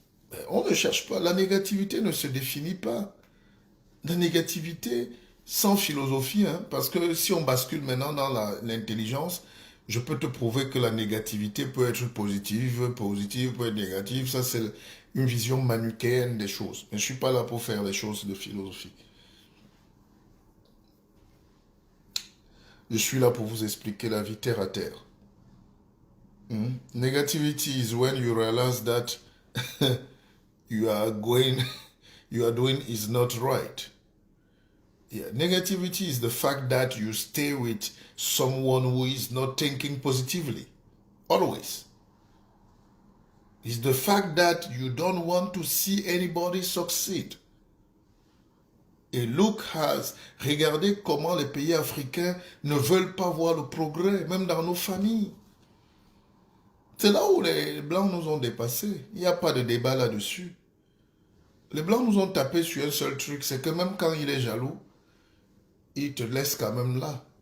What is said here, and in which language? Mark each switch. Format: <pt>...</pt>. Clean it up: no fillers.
<fr>Ben, on ne cherche pas. La négativité ne se définit pas. La négativité sans philosophie, hein, parce que si on bascule maintenant dans l'intelligence, je peux te prouver que la négativité peut être positive, positive peut être négative. Ça, c'est une vision manichéenne des choses. Mais je ne suis pas là pour faire les choses de philosophie. Je suis là pour vous expliquer la vie terre à terre.</fr> <en>Negativity is when you realize that you are going, you are doing is not right. Yeah. Negativity is the fact that you stay with someone who is not thinking positively. Always. It's the fact that you don't want to see anybody succeed.</en> <fr>Et</fr> <en>look has,</en> <fr>regardez comment les pays africains ne veulent pas voir le progrès, même dans nos familles. C'est là où les Blancs nous ont dépassés. Il n'y a pas de débat là-dessus. Les Blancs nous ont tapé sur un seul truc, c'est que même quand il est jaloux, il te laisse quand même là.</fr>